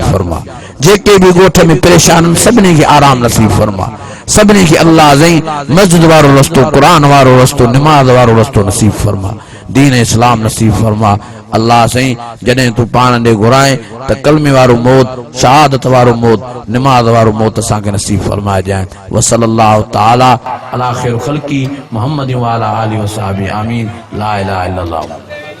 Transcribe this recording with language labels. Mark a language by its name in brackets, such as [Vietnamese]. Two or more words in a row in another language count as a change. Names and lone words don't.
[Sindhi] फरमा जेके भी ॻोठ में परेशान सभिनी खे आराम नसीब फरमा सभिनी खे अल्लाह साईं मस्जिद वारो रस्तो क़ुरान वारो रस्तो नमाज वारो रस्तो नसीब फरमा दीन इस्लाम नसीब फरमा अल्लाह साईं जॾहिं तू पाण ॾे घुराए त कलमे वारो मौत शहादत वारो मौत नमाज वारो मौत असांखे नसीब फरमाए ॾियां [Arabic] وصلى الله تعالى على خير خلقه محمد وعلى آله وصحبه آمين لا إله إلا الله